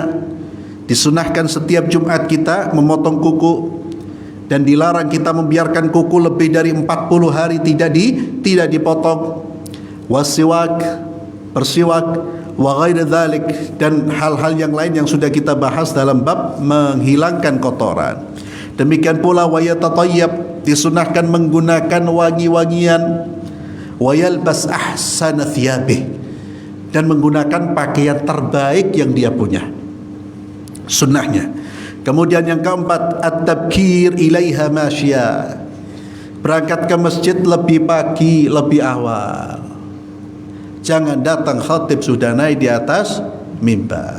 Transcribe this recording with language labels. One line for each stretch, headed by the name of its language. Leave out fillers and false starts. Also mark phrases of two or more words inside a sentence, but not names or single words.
Indonesian: Disunahkan setiap Jumat kita memotong kuku, dan dilarang kita membiarkan kuku lebih dari 40 hari tidak dipotong. Wasiwak, bersiwak,
Arabic: وغير ذلك,
Indonesian: dan hal-hal yang lain yang sudah kita bahas dalam bab menghilangkan kotoran. Demikian pula
Arabic: ويتطيب,
Indonesian: disunahkan menggunakan wangi-wangian.
Arabic: ويلبس أحسن ثيابه,
Indonesian: dan menggunakan pakaian terbaik yang dia punya. Sunnahnya. Kemudian yang keempat,
Arabic: التبكير إليها ماشيا,
Indonesian: berangkat ke masjid lebih pagi, lebih awal. Jangan datang khatib sudah naik di atas mimbar.